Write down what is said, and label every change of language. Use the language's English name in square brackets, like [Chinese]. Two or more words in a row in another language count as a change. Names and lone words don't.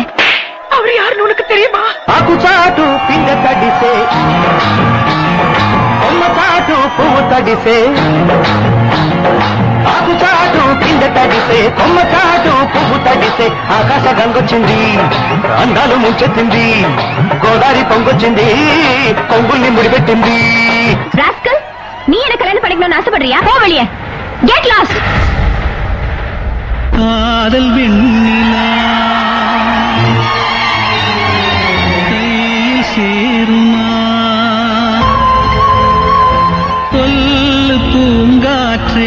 [Tamil] அவர் யாருன்னு உனக்கு தெரியுமா? [Telugu] ఆకు చాటు పింగ తడిసే కొమ్మ చాటు పువ్వు తడిసే ఆకు చాటు పింగ తడిసే కొమ్మ చాటు పువ్వు తడిసే ఆకాశ గంగొచ్చింది అందాలు ముంచెత్తింది గోదావరి పొంగొచ్చింది కొంగుల్ని ముడిపెట్టింది. [Tamil] ராஸ்கல், நீ எனக்கு கல்யாணம் பண்ணிக்கணும்னு ஆசைப்படுறியா? போ வெளியே. [English] get lost. [Tamil] காதல் வெண்ணிலா கையில் சேருமா சொல்லு பூங்காற்றே.